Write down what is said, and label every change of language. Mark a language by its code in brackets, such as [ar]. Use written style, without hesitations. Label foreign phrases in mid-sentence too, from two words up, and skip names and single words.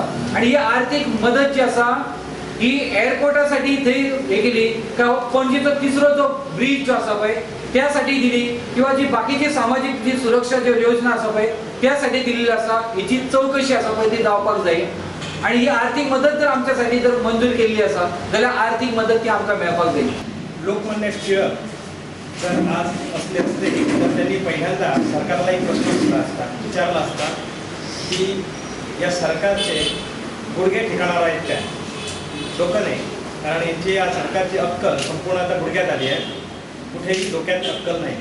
[kok] आणि ही आर्थिक मदत जी आसा ही एअरपोर्टासाठी थंय हे केली का पणजीचो तिसरो जो ब्रिज जो आसा पळय त्यासाठी दिली किंवा जी बाकीची सामाजिक जी सुरक्षा जी योजना आसा पळय त्यासाठी दिलेली आसा हिची चौकशी आसा पळय ती जावपाक जाय आणि ही आर्थिक मदत जर आमच्यासाठी जर मंजूर केल्ली आसा जाल्यार आर्थिक मदत ती आमकां मेळपाक जाय। [mr] लोकमान्य टिळक जर आज असले असते तर त्यांनी पहिल्यांदा सरकारला एक प्रश्न विचारला असता की या सरकारचे गुडघे ठिकाणावर आहेत काय? डोकं नाही, कारण यांची या सरकारची अक्कल संपूर्ण आता गुडघ्यात आली आहे, कुठेही डोक्यात अक्कल नाही।